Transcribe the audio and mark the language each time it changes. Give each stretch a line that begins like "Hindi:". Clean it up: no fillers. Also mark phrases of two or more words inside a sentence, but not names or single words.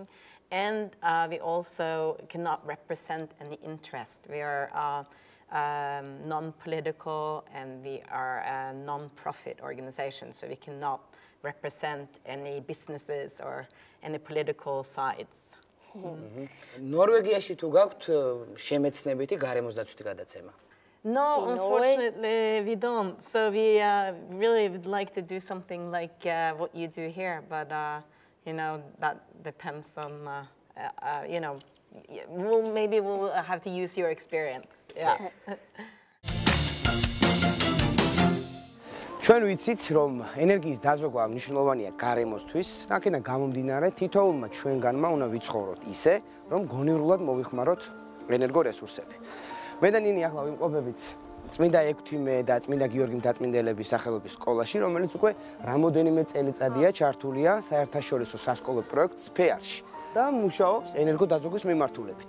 English: And we also cannot represent any interest. We are non-political, and we are a non-profit organization, so we cannot represent any businesses or any political sides.
Georgian: ნორვეგიაში თუ გაქვთ შემეცნებითი გარემოსდაცვითი გადაცემა?
English: No, unfortunately we don't. So we really would like to do something like what you do here, but you know, that depends on you know, maybe we'll have to use your experience. Yeah.
Georgian: ჩვენ ვიცით, რომ ენერგიის დაზოგვა მნიშვნელოვანია გარემოსთვის, აქედან გამომდინარე, თითოეულმა ჩვენგანმა უნდა ვიცხოვროთ ისე, რომ გონივრულად მოვიხმაროთ ენერგორესურსები. მე და ნინი ახლა ვიმყოფებით წმინდა ექვთიმე და წმინდა გიორგი მთაწმინდელების სახელობის სკოლაში, რომელიც უკვე რამოდენიმე წელიწადია ჩართულია საერთაშორისო სასკოლო პროექტს ფეარში და მუშაობს ენერგოდაზოგვის მიმართულებით.